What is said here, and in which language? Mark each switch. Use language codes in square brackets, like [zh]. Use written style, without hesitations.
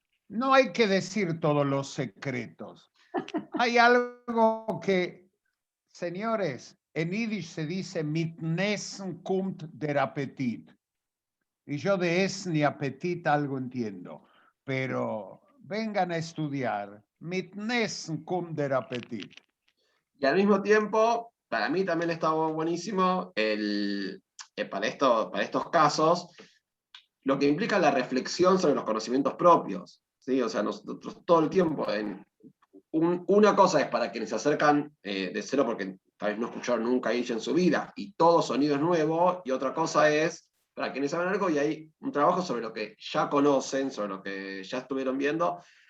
[es] No hay que decir todos los secretos. Hay algo que, señores, en Yiddish se dice [yi] mit Nessen kommt der Appetit. [es] Y yo de Essen y Appetit algo entiendo, pero vengan a estudiar. [yi] Mit Nessen kommt der Appetit. [es] Y al mismo tiempo, para mí también está buenísimo para estos casos, lo que implica la reflexión sobre los conocimientos propios, ¿sí? O sea, nosotros todo el tiempo, una cosa es para quienes se acercan de cero porque tal vez no escucharon nunca Yiddish en su vida y todo sonido es nuevo, y otra cosa es para quienes saben algo y hay un trabajo sobre lo que ya conocen, sobre lo que ya estuvieron viendo,